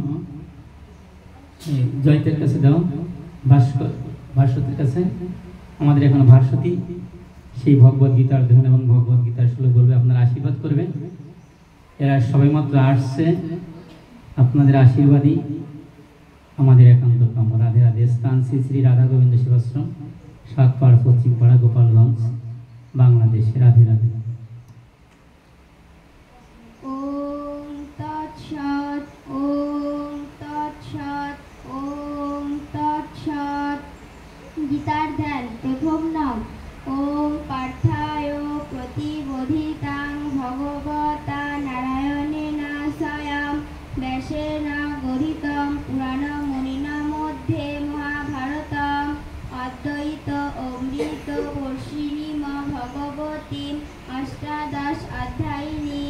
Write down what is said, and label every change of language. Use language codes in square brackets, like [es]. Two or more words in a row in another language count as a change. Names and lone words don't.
[bn] জয়তের কাছে দাও, ভাস্বতীর কাছে আমাদের এখন ভাস্বতী সেই ভগবদ গীতার ধ্যান এবং ভগবদ গীতার শ্লোক বলবে, আপনারা আশীর্বাদ করবেন। এরা সবাই মাত্র আসছে, আপনাদের আশীর্বাদই আমাদের একান্ত কাম। রাধে রাধে। স্থান শ্রী শ্রী রাধা গোবিন্দ সেবাশ্রম 7 পাড় পশ্চিম পাড়া গোপালগঞ্জ বাংলাদেশ। রাধে রাধে। [sa] ओम तत्सत् ओम तत्सत् ओम तत्सत्। [bn] গীতার ধ্যান প্রথম নাম। [sa] ओम पार्थाय प्रतिबोधितां भगवता नारायणेन स्वयं व्यासेन ग्रथितं पुराणमुनिना मध्ये महाभारतम् अद्वैत अमृत वर्षिणीं भगवतीम् अष्टादश अध्यायिनीं।